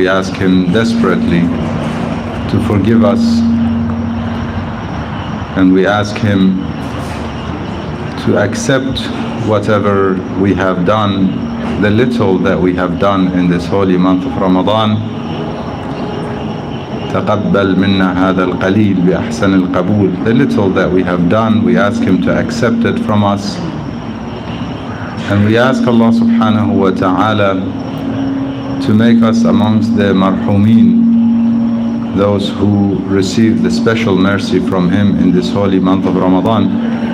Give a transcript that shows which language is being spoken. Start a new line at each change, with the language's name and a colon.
English: We ask Him desperately to forgive us, and we ask Him to accept whatever we have done, the little that we have done in this holy month of Ramadan.
Arabic: تقبل منا هذا القليل بأحسن القبول.
English: The little that we have done, we ask Him to accept it from us, and we ask Allah subhanahu wa ta'ala to make us amongst the marhumeen, those who receive the special mercy from Him in this holy month of Ramadan.